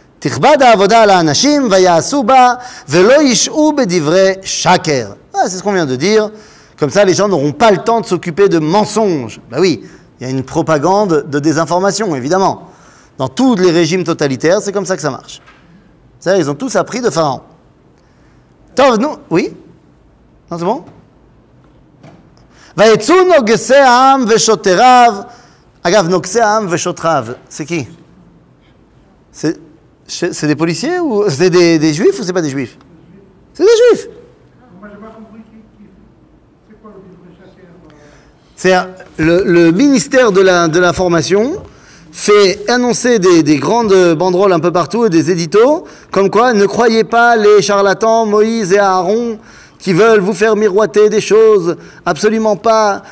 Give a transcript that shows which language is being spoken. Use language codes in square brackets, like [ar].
[he] תכבד העבודה על האנשים ויעשו בה ולא ישעו בדברי שקר. [fr] C'est ce qu'on vient de dire. Comme ça, les gens n'auront pas le temps de s'occuper de mensonges. Ben oui, il y a une propagande de désinformation, évidemment. Dans tous les régimes totalitaires, c'est comme ça que ça marche. Ça, ils ont tous appris de Pharaon. Tov, nous, oui? Non, c'est bon? [he] ויצאו נוגסי העם ושוטריו. אגב, נוגסי העם ושוטריו, [fr] c'est qui? C'est des policiers ou c'est des juifs ou c'est pas des juifs? C'est des juifs. Moi, j'ai pas compris c'est quoi le livre chacun? C'est le ministère de l'information fait annoncer des grandes banderoles un peu partout et des éditos comme quoi ne croyez pas les charlatans Moïse et Aaron qui veulent vous faire miroiter des choses, absolument pas.